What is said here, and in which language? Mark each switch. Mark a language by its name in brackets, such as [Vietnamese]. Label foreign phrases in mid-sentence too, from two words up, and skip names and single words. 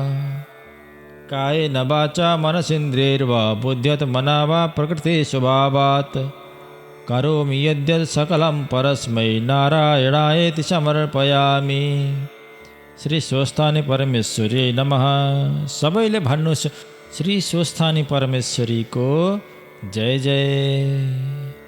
[Sanskrit] कायेन वाचा मनसेन्द्रियैर्वा बुद्ध्यात्मना वा प्रकृते स्वभावात् करोमि यद्यत् सकलं परस्मै नारायणायेति समर्पयामि। श्री स्वस्थानि परमेश्वरी नमः। [Nepali] सबैले भन्नुहोस्, श्री स्वस्थानि परमेश्वरीको जय जय।